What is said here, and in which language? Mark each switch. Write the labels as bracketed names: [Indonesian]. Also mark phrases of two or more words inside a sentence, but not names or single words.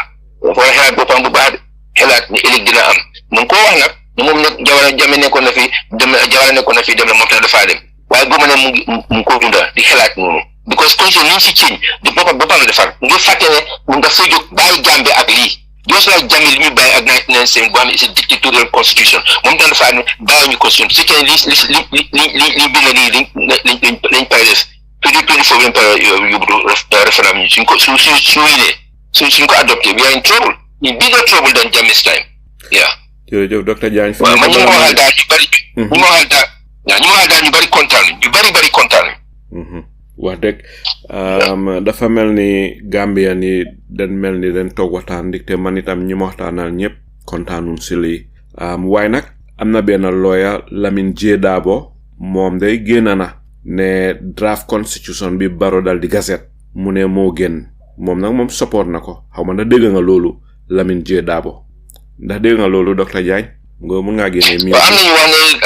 [Wolof] xelaat ni ëllëg dina am mu ngi ko wax nag ne moom nag jame nekkoon na fi dem na moom tamit dafaa dem waaye guma ne mu ngi ko dunda di xelaat noonu because constitution ni ñu si ceeñ di boppam la defar nga fàtte ne mu nga fa jóg bàyyi Gambie ak lii [English] just like [Wolof] Jammeh li ñu bàyyi ak 1997 boo xam ne c'est [English] a dictatorial constitution [Wolof] moom tam dafa ne bàyyi ñu constitution su fekkee li bind nii lañ pare def 2024 lañ pare yóbbu référendum suñ ko suñ ko adopté [English] we are in trouble in bigger trouble than Jammeh's time [Wolof] jërëjëf docteur Diagne waaw man ñu ma waxal daal ñu bari kontaan wax dëgg dafa mel ni Gambia ni dañ toog waxtaan dikte man itam ñi ma waxtaanal ñëpp kontaanun si lii waaye nag am na benn lawyer Lamin J Dabo moom day génn na ne [English] draft constitution [Wolof] bi Barrow dal di gazette mu ne moo génn moom nag moom support na ko xaw ma ndax dégg nga loolu Lamin J Dabo ndax dégg nga loolu docteur Diagne nga mun ngaa génne mi